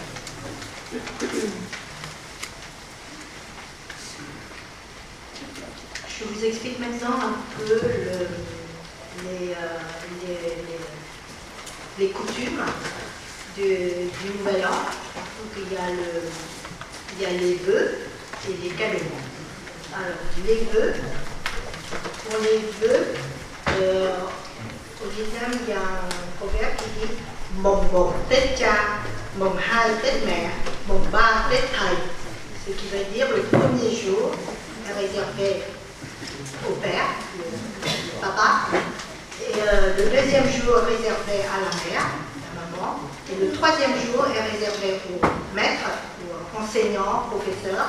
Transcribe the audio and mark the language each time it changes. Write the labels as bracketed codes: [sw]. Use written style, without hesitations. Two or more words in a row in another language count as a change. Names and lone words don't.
[fr] Je vous explique maintenant un peu les coutumes du Nouvel An. Donc il y a les vœux et les cadeaux. Alors, les vœux, pour les vœux, au Vietnam, il y a un proverbe qui dit [vi] Mồng 1 Tết cha, Mồng 2 Tết mẹ, Mồng 3 Tết thầy. [fr] Ce qui veut dire le premier jour est réservé au père, le papa, et le deuxième jour est réservé à la mère, la maman, et le troisième jour est réservé au maître, aux enseignants, professeurs.